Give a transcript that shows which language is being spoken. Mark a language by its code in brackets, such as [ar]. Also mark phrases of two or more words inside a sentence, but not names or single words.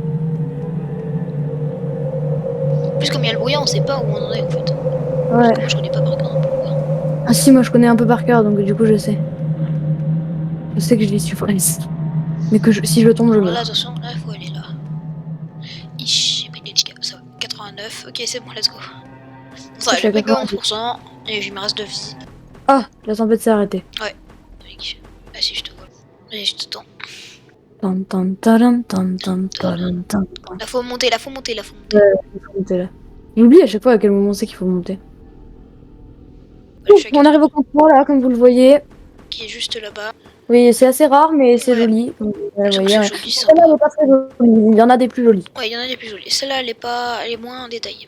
[fr] En plus, comme il y a le brouillard, on sait pas où on en est en fait. Parce Ouais. que moi, je connais pas par cœur un peu le brouillard. Ah si, moi je connais un peu par cœur, donc du coup je sais. Je sais que je l'ai su presque. Mais que si je tombe, je Alors là, meurs. attention, là, il faut aller là. Ish, j'ai pris des dégâts, ça va. 89, ok, c'est bon, [en] let's go. [fr] Ça Je va, suis j'ai à pris que 90. 11% et il me reste 2 vies. Ah, la tempête s'est arrêtée. Mec, vas-y, je te vois. Allez, je te tends. Tan, tan, taran, tan, tan, taran, tan, tan. Là, faut monter, là, faut monter, là, faut monter. Ouais, il faut monter là. J'oublie à chaque fois à quel moment c'est qu'il faut monter. Ouais, je suis à On arrive au campement là, comme vous le voyez. qui est juste là-bas. Oui, c'est assez rare, mais c'est Ouais. joli. Comme vous le J'avoue que voyez, c'est ouais. joli, c'est Celle-là, elle sympa. est pas très jolie. Il y en a des plus jolies. Ouais, il y en a des plus jolies. Celle-là, elle est pas, elle est moins détaillée.